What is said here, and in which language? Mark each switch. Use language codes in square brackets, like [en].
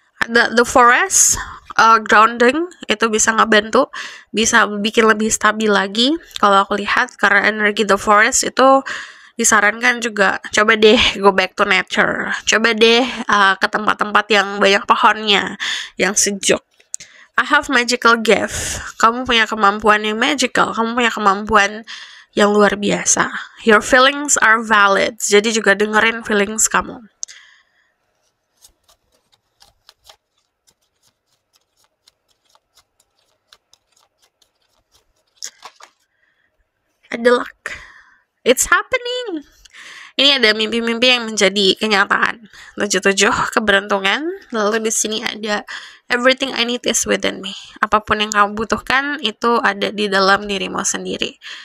[id] The forest, grounding itu bisa ngebantu, bisa bikin lebih stabil lagi kalau aku lihat, karena energi the forest itu disarankan juga coba deh [en] go back to nature, [id] coba deh ke tempat-tempat yang banyak pohonnya, yang sejuk. [en] I have magical gift. [id] Kamu punya kemampuan yang magical, kamu punya kemampuan yang luar biasa. [en] Your feelings are valid. [id] Jadi juga dengerin feelings kamu. Ada luck. [en] It's happening. [id] Ini ada mimpi-mimpi yang menjadi kenyataan. 77 keberuntungan. Lalu di sini ada [en] everything I need is within me. [id] Apapun yang kamu butuhkan itu ada di dalam dirimu sendiri.